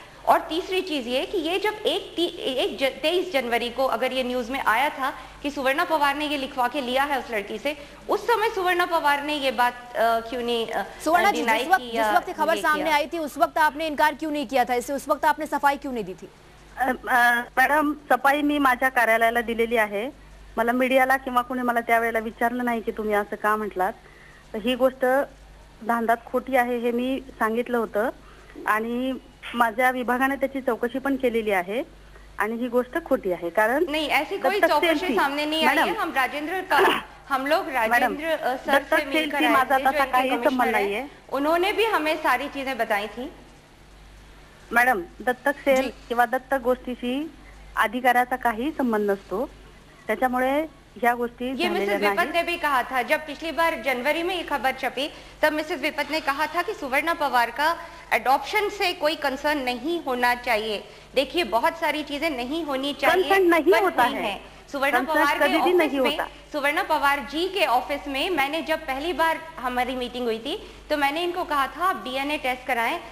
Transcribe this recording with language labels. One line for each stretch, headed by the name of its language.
Hindi: और तीसरी चीज ये कि ये जब 23 जनवरी को अगर ये न्यूज में आया था कि सुवर्णा पवार ने ये लिखवा के लिया है उस लड़की से, उस समय सुवर्णा पवार ने ये बात क्यों नहीं सुवर्णा जी, जिस वक्त खबर सामने आई थी उस वक्त आपने इनकार क्यों नहीं किया था इससे? उस वक्त आपने सफाई क्यों नहीं दी थी?
Marathi: मॅडम, सफाई मी माझ्या कार्यालयाला दिलेली आहे. मला मीडियाला किंवा कोणी मला त्यावेळेला विचारलं नाही की तुम्ही असं का म्हटलात. तर ही गोष्ट धांदात खोटी आहे हे मी सांगितलं होतं आणि माझ्या विभागाने त्याची चौकशी पण केलेली आहे आणि ही गोष्ट खोटी आहे. कारण
Hindi: नहीं, ऐसी कोई चौकशी सामने नहीं आई है. हम लोग राजेंद्र सर से मिलकर आए थे, जो इनके कमिश्नर हैं, उन्होंने भी हमें सारी चीजें बताई थी.
Marathi: मॅडम, दत्तक सेल किंवा दत्तक गोष्टीशी अधिकाऱ्याचा काही संबंध नसतो, त्याच्यामुळे ह्या गोष्टी
Hindi: ये मिसेस विपत ने भी कहा था. जब पिछली बार जनवरी में ये खबर छपी तब मिसेस विपत ने कहा था कि सुवर्णा पवार का एडॉप्शन से कोई कंसर्न नहीं होना चाहिए. देखिए, बहुत सारी चीजें नहीं होनी चाहिए, नहीं होता है. सुवर्णा पवार के ऑफिस में, सुवर्णा पवार जी के ऑफिस में मैंने जब पहली बार हमारी मीटिंग हुई थी तो मैंने इनको कहा था आप डीएनए टेस्ट कराएं.